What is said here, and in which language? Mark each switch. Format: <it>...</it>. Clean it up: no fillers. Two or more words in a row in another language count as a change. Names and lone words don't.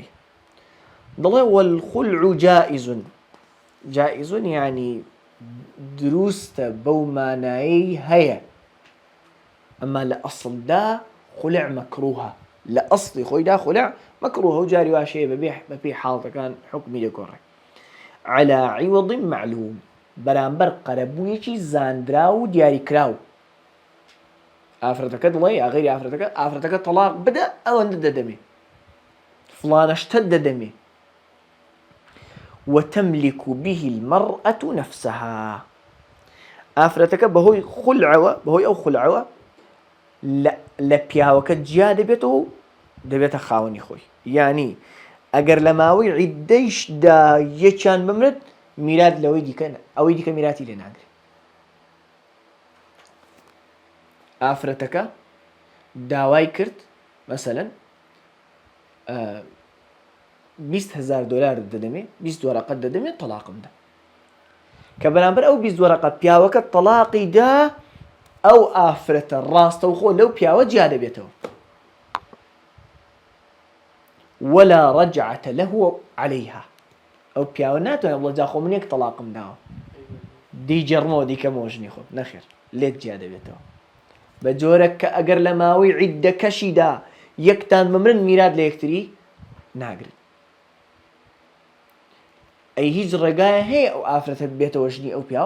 <ckb>دەڵێ</ckb> <ar>والخلع جائز</ar> <ckb>یعنی دروستە بەو مانایی هەیە، ئەمما لە ئەسڵدا خولع مەکروهە. لە ئەسڵی خۆیدا خولع مەکروهە و جاری واشەیە بەپێی حاڵەتەکان حکمی دەگۆڕێ.</ckb> <ar>على عوض معلوم،</ar> <ckb>بەرامبەر قەرەبوویەکی زاندرا و دیاریکراو. ئافرەتەکە دڵێ یا غەیری ئافرەتەکە تەلاق بدە ئەوەندە دەدەمێ، فڵانە شتت دەدەمێ.</ckb> <ar>وتملك به المرأة نفسها.</ar> <ckb>ئافرەتەکە بەهۆی خولعەوە، بەهۆی ئەو خولعەوە لە پیاوەکە جیا دەبێتەوە و دەبێتە خاوەنی خۆی. یعنی ئەگەر لە ماوەی عیددەیشدا یەکیان بمرد، میرات لەوەی دیکە ئەوەی دیکە میراتی لێ ناگرێت. ئافرەتەکە داوای کرد مەسەلەن 20,000 دلار دەدەمێ، 20 وەرەقەت دەدەمێت تەلاقم دا، کە بەرامبەر ئەو 20 وەرەقەت پیاوەکە تەلاقی دا، ئەو ئافرەتە ڕاستەوخۆ لەو پیاوە جیا دەبێتەوە.</ckb> <ar>ولا رجعة له عليها.</ar> <ckb>ئەو پیاوە ناتوانێت بڵێ جا خۆ من یەک تەلاقم داوە دیجەڕمەوە دیکەمەوە ژنی خۆم، نەخێر، لێت جیا دەبێتەوە. بە جۆرە کە ئەگەر لە ماوەی عیددەکەشیدا یەکتان بمرن، میرات لە یەکتری ناگرن. ئەی هیچ ڕێگایە هەیە ئەو ئافرەتە بێتەوە ژنی ئەو پیاوە؟</ckb>